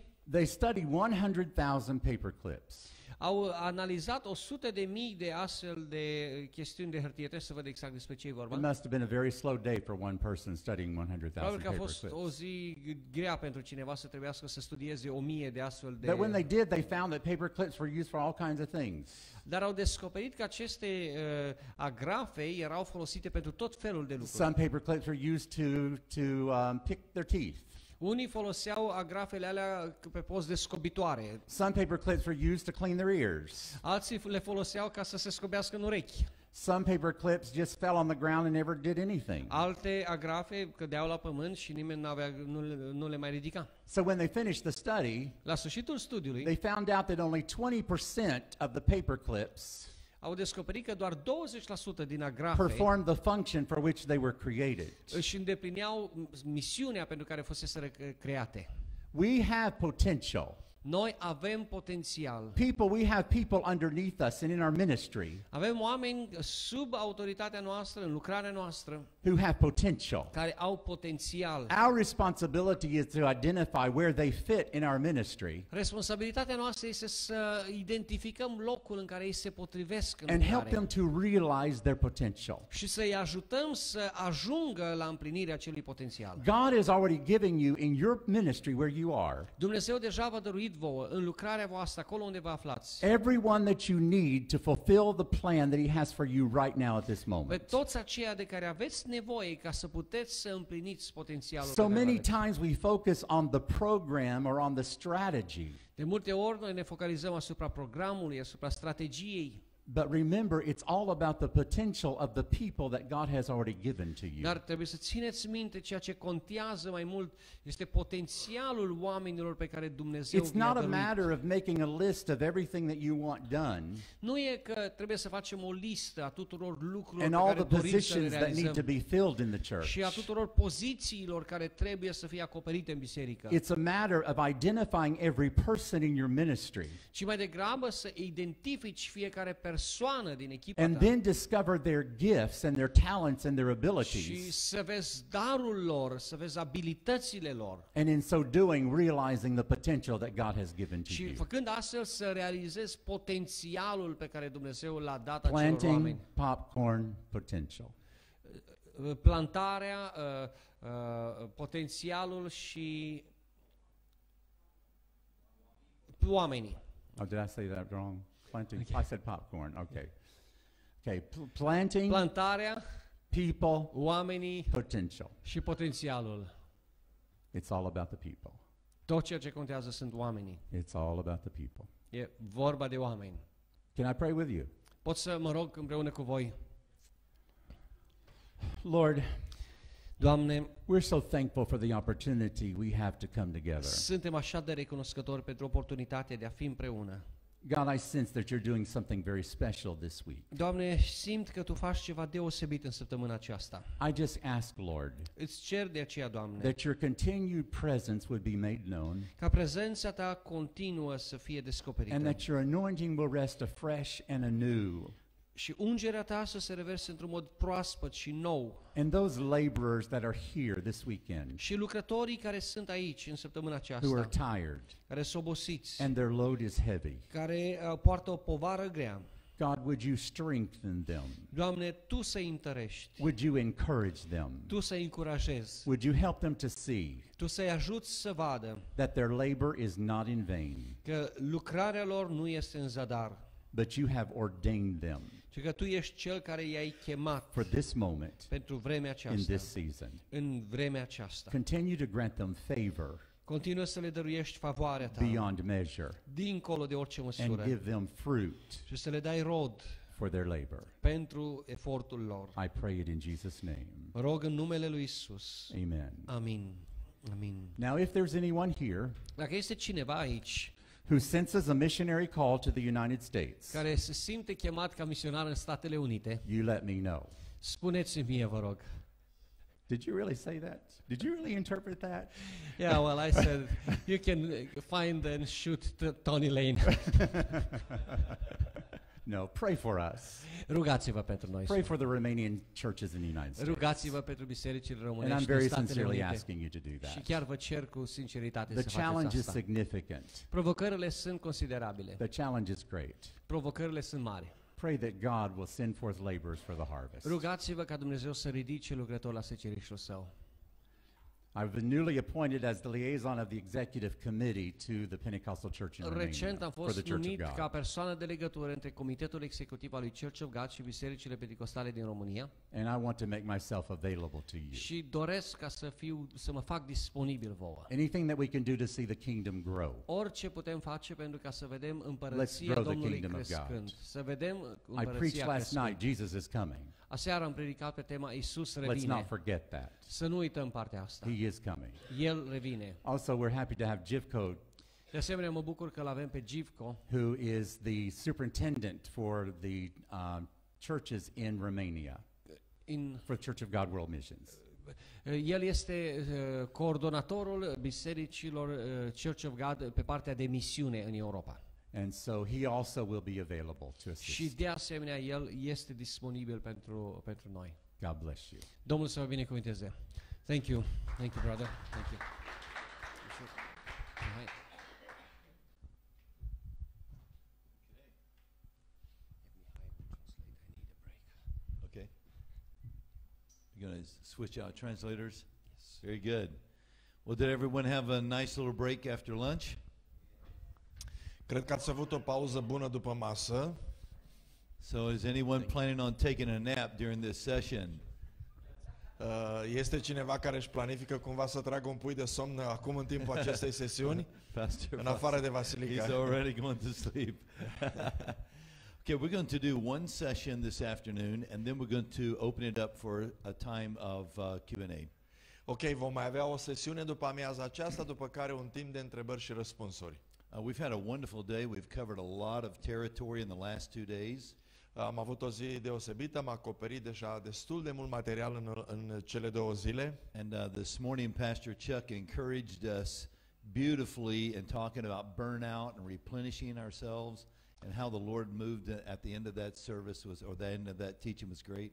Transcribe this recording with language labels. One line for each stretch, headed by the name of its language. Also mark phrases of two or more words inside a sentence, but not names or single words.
English: They studied 100,000 paper clips.
Romanian: Au analizat 100.000 de astfel de chestiuni de hârtie. Trebuie să văd exact despre ce e
English: It
Romanian: vorba.
English: must have been a very slow day for one person studying 100,000
Romanian: Probabil că a
English: paper
Romanian: fost o
English: clips.
Romanian: zi grea pentru cineva să trebuiască să studieze 1000 de astfel de...
English: But when they did, they found that paper clips were used for all kinds of things.
Romanian: Dar au descoperit că aceste agrafe erau folosite pentru tot felul de lucruri.
English: Some paper clips were used to pick their teeth.
Romanian: Unii foloseau agrafele alea pe post de scobitoare.
English: Some paper clips were used to clean their ears.
Romanian: Alții le foloseau ca să se scobească în urechi.
English: Some paper clips just fell on the ground and never did anything.
Romanian: Alte agrafe cădeau la pământ și nimeni nu le mai ridica.
English: So when they finished the study,
Romanian: La sfârșitul studiului
English: they found out that only 20% of the paper clips
Romanian: au descoperit că doar 20% din agrafe
English: performed the function for which they were created.
Romanian: își îndeplineau misiunea pentru care fuseseră create.
English: We have potential.
Romanian: Noi avem potențial.
English: We have people underneath us and in our ministry
Romanian: Avem oameni sub autoritatea noastră, în lucrarea noastră,
English: who have potential.
Romanian: care au potențial.
English: Our responsibility is to identify where they fit in our ministry
Romanian: Responsabilitatea noastră este să identificăm locul în care ei se potrivesc în
English: and help
Romanian: lucrare
English: them to realize their potential.
Romanian: și să-i ajutăm să ajungă la împlinirea acelui potențial.
English: God is already giving you in your ministry where you are
Romanian: Dumnezeu deja v-a dăruit vouă în lucrarea voastră, acolo unde vă aflați,
English: everyone that you need to fulfill the plan that He has for you right now at this
Romanian: pe
English: moment.
Romanian: toți aceia de care aveți nevoie ca să puteți să împliniți potențialul
English: So
Romanian: pe care îl
English: many
Romanian: aveți.
English: times we focus on the program or on the strategy,
Romanian: De multe ori noi ne focalizăm asupra programului, asupra strategiei,
English: but remember it's all about the potential of the people that God has already given to you.
Romanian: dar trebuie să țineți minte ceea ce contează mai mult este potențialul oamenilor pe care Dumnezeu
English: It's
Romanian: vi-a
English: not a
Romanian: dăruit.
English: matter of making a list of everything that you want done
Romanian: Nu e că trebuie să facem o listă a tuturor lucrurilor
English: and
Romanian: pe
English: all
Romanian: care
English: the
Romanian: dorim să le
English: positions that need to
Romanian: realizăm
English: be filled in the
Romanian: și a
English: church.
Romanian: tuturor pozițiilor care trebuie să fie acoperite în biserică,
English: It's a matter of identifying every person in your ministry
Romanian: ci mai degrabă să identifici fiecare persoană din echipa
English: and
Romanian: ta
English: then discover their gifts and their talents and their
Romanian: și
English: abilities.
Romanian: să vezi darul lor, să vezi abilitățile lor.
English: And in so doing, realizing the potential that God has given to
Romanian: Și
English: you.
Romanian: făcând astfel să realizezi potențialul pe care Dumnezeu l-a dat acelor
English: Planting
Romanian: oameni.
English: popcorn potential.
Romanian: Plantarea, potențialul și oamenii.
English: Oh, did I say that wrong? Planting. I said popcorn. Okay. Okay. Planting
Romanian: Plantarea,
English: people
Romanian: oamenii
English: potential.
Romanian: și potențialul.
English: It's all about the people.
Romanian: Tot ceea ce contează sunt oamenii.
English: It's all about the people.
Romanian: E vorba de oameni.
English: Can I pray with you?
Romanian: Pot să mă rog împreună cu voi.
English: Lord,
Romanian: Doamne,
English: we're so thankful for the opportunity we have to come together.
Romanian: suntem așa de recunoscători pentru oportunitatea de a fi împreună.
English: God, I sense that you're doing something very special this week.
Romanian: Doamne, simt că Tu faci ceva deosebit în săptămâna aceasta.
English: I just ask, Lord,
Romanian: Îți cer de aceea, Doamne,
English: that your continued presence would be made known
Romanian: ca prezența Ta continuă să fie
English: and
Romanian: descoperită
English: that your anointing will rest afresh and anew.
Romanian: și ungerea Ta să se reverse într-un mod proaspăt și nou.
English: And those laborers that are here this weekend
Romanian: Și lucrătorii care sunt aici în săptămâna
English: who are
Romanian: aceasta,
English: tired
Romanian: care sunt obosiți,
English: and their load is heavy,
Romanian: care poartă o povară grea,
English: God, would you strengthen them?
Romanian: Doamne, Tu să-i întărești,
English: Would you encourage them?
Romanian: Tu să-i încurajezi,
English: Would you help them to see
Romanian: Tu să-i ajuți să vadă
English: that their labor is not in vain,
Romanian: că lucrarea lor nu este în zadar,
English: but you have ordained them
Romanian: ci că Tu ești Cel care i-ai chemat
English: for this moment
Romanian: pentru vremea
English: in
Romanian: aceasta,
English: this season?
Romanian: în vremea aceasta.
English: Continue to grant them favor
Romanian: Continuă să le dăruiești favoarea Ta,
English: beyond measure
Romanian: dincolo de orice
English: and
Romanian: măsură,
English: give them fruit
Romanian: și să le dai rod
English: for their labor.
Romanian: pentru efortul lor.
English: I pray it in Jesus' name.
Romanian: Rog în numele lui Isus.
English: Amen.
Romanian: Amin. Amin.
English: Now, if there's anyone here
Romanian: Dacă este cineva aici
English: who senses a missionary call to the United States,
Romanian: care se simte chemat ca misionar în Statele Unite,
English: you let me know.
Romanian: spuneți-mi mie, vă rog.
English: Did you really say that? Did you really interpret that? Yeah, well, I said you can find and shoot Tony Lane. No, pray for us.
Romanian: Rugați-vă pentru noi.
English: Pray for the Romanian churches in the United States.
Romanian: Rugați-vă pentru bisericile
English: And I'm
Romanian: românești din
English: very
Romanian: Statele
English: sincerely
Romanian: Unite.
English: asking you to do
Romanian: Și
English: that.
Romanian: chiar vă cer cu sinceritate
English: The
Romanian: să faceți
English: challenge is
Romanian: asta.
English: significant.
Romanian: Provocările sunt considerabile.
English: The challenge is great.
Romanian: Provocările sunt mari.
English: Pray that God will send forth laborers for the harvest.
Romanian: Rugați-vă ca Dumnezeu să ridice lucrători la secerișul Său.
English: I've been newly appointed as the liaison of the executive committee to the Pentecostal Church in Romania
Romanian: Recent am
English: for
Romanian: fost
English: the Church
Romanian: numit
English: of
Romanian: ca
English: God.
Romanian: persoană de legătură între Comitetul Executiv al lui Church of God și bisericile Penticostale din România
English: And I want to make myself available to you.
Romanian: și doresc ca să mă fac disponibil vouă.
English: Anything that we can do to see the kingdom grow.
Romanian: Orice putem face pentru ca să vedem
English: Let's
Romanian: împărăția
English: grow the
Romanian: Domnului
English: kingdom of
Romanian: crescând.
English: God.
Romanian: Să vedem
English: I
Romanian: împărăția
English: preached last
Romanian: crescând.
English: night, Jesus is coming.
Romanian: Aseară am predicat pe tema Isus
English: Let's not
Romanian: revine.
English: forget that.
Romanian: Să nu uităm partea asta.
English: He is coming.
Romanian: El revine.
English: Also, we're happy to have Jivko
Romanian: De asemenea, mă bucur că l-avem pe Givco,
English: who is the superintendent for the churches in Romania, for the Church of God World Missions.
Romanian: El este coordonatorul bisericilor Church of God pe partea de misiune în Europa.
English: And so he also will be available to assist.
Romanian: Și de asemenea, el este disponibil pentru noi.
English: God bless you.
Romanian: Domnul să vă binecuvânteze.
English: Thank you. Thank you, brother. Thank you. Okay. You're going to switch out translators? Yes. Very good. Well, did everyone have a nice little break after lunch?
Romanian: Cred că ați avut o pauză bună după masă.
English: So is anyone planning on taking a nap during this session?
Romanian: Este cineva care își planifică cumva să tragă un pui de somn acum în timpul acestei sesiuni?
English: Pastor,
Romanian: În afară de Vasilica.
English: he's already going to sleep. Okay, we're going to do one session this afternoon, and then we're going to open it up for a time of Q&A.
Romanian: Ok, vom mai avea o sesiune după amiaza aceasta, după care un timp de întrebări și răspunsuri.
English: We've had a wonderful day. We've covered a lot of territory in the last 2 days.
Romanian: Am avut o zi deosebită, am acoperit deja destul de mult material în cele 2 zile.
English: And this morning, Pastor Chuck encouraged us beautifully in talking about burnout and replenishing ourselves, and how the Lord moved at the end of that service or the end of that teaching was great.